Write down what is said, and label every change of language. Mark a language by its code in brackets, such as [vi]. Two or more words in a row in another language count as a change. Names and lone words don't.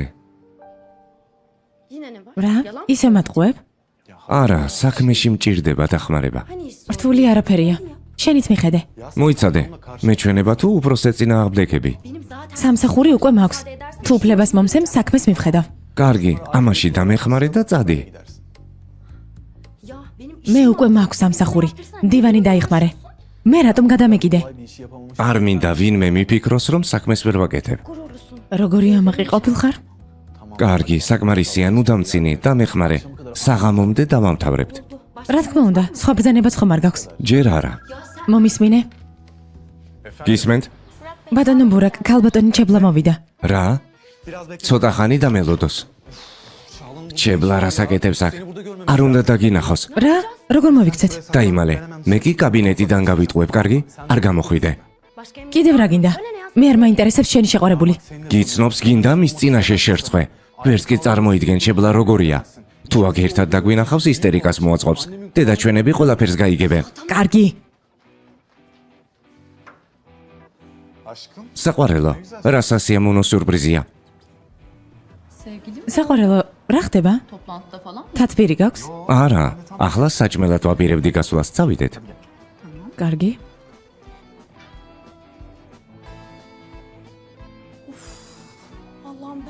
[tr] Yine ne var? [ka] რა? [tr] Yalan. [ka] ისე მატყუებ? არა, საქმეში მჭირდება დახმარება. [tr] Hani istiyorsun? [ka] რთული არაფერია. შენიც მიხედე. მოიცადე, მეჩვენება თუ უბრალოდ წინააღმდეგები. [tr] Benim zaten [ka] სამსახური უკვე მაქვს. თუ უფლებას მომცემ, საქმეს მივხედავ. კარგი, ამაში დამეხმარე და წადი. [tr] ya benim [ka] მე უკვე მაქვს სამსახური. დივანი დაიხმარე. მე რატომ გადამეკიდე? [tr] Bir işi yapamamış. [ka] არ მინდა ვინმე მიფიქროს, რომ საქმეს ვერ ვაკეთებ. [tr] gururlusun. [ka] როგორი ამაყი ყოფილხარ? კარგი, საკმარისია, ნუ დამცინი, დამეხმარე. საღამომდე დავამთავრებთ. რა თქმა უნდა, სხვა ბრძანებაც ხომ არ გაქვს. ჯერ არა. მომისმინე? გისმენთ? ბატონო ბურაკ, ქალბატონი ჩებლა მოვიდა. რა? ცოტა ხანი დამელოდოს. ჩებლა რასაკეთებს აქ? არ უნდა დაგინახოს. რა? როგორ მოვიქცეთ? დაიმალე, მე კი კაბინეტიდან გავიტყუებ, კარგი? არ გამოხვიდე. [tr] Başka emir [ka] კიდევ რა გინდა? მე არ მაინტერესებს შენი შეყვარებული. გიცნობს გინდა მის წინაშე შერწყვე. ვერც კი წარმოიდგენ შებლა როგორია. თუ აქ ერთად დაგვინახავს ისტერიკას მოაწყობს. დედაჩვენები ყველაფერს გაიგებენ. კარგი. [tr] Aşkım. [ka] საყვარელო, რა სასიამოვნო სიურპრიზია. საყვარელო, რა ხდება? [tr] Toplantıda falan. [ka] თათბირი გაქვს? არა, ახლა საჭმელად ვაპირებდი გასვლას, წავიდეთ. კარგი. [tr] Allah'ım